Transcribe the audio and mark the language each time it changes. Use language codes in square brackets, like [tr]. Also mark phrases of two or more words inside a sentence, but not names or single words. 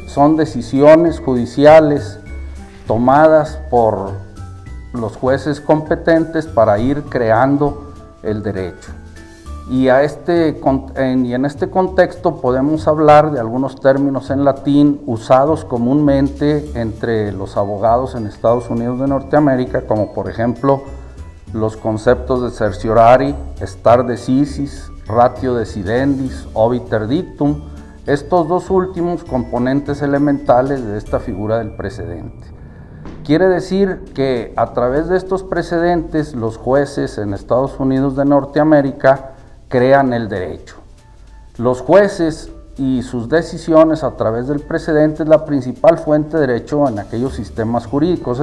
[es] Son decisiones judiciales tomadas por los jueces competentes para ir creando el derecho. Y en este contexto podemos hablar de algunos términos en latín usados comúnmente entre los abogados en Estados Unidos de Norteamérica, como por ejemplo los conceptos de certiorari, [la] stare decisis, ratio decidendis, obiter dictum, [es] estos dos últimos componentes elementales de esta figura del precedente. Quiere decir que a través de estos precedentes los jueces en Estados Unidos de Norteamérica crean el derecho. Los jueces y sus decisiones a través del precedente es la principal fuente de derecho en aquellos sistemas jurídicos.